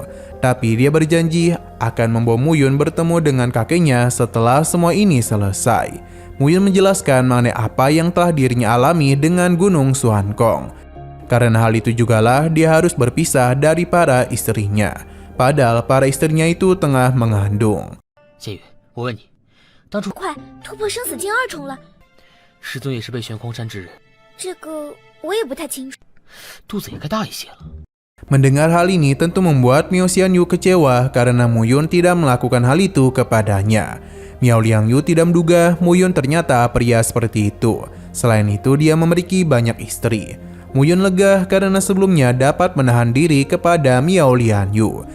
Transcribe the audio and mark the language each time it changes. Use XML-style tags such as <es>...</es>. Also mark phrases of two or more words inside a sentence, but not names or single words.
<id>Tapi dia berjanji akan membawa Muyun bertemu dengan kakeknya setelah semua ini selesai. Muyun menjelaskan mengenai apa yang telah dirinya alami dengan Gunung Xuankong. Karena hal itu jugalah dia harus berpisah dari para istrinya. Padahal para istrinya itu tengah mengandung.</id> <zh>谢宇，我问你，当初快突破生死境2重了，师尊也是被悬空山之人，这个我也不太清楚。肚子也该大一些了。</zh> <id>Mendengar hal ini tentu membuat Miao Xianyu kecewa karena Muyun tidak melakukan hal itu kepadanya. Miao Lianyu tidak menduga Muyun ternyata pria seperti itu. Selain itu dia memiliki banyak istri. Muyun lega karena sebelumnya dapat menahan diri kepada Miao Lianyu.</id>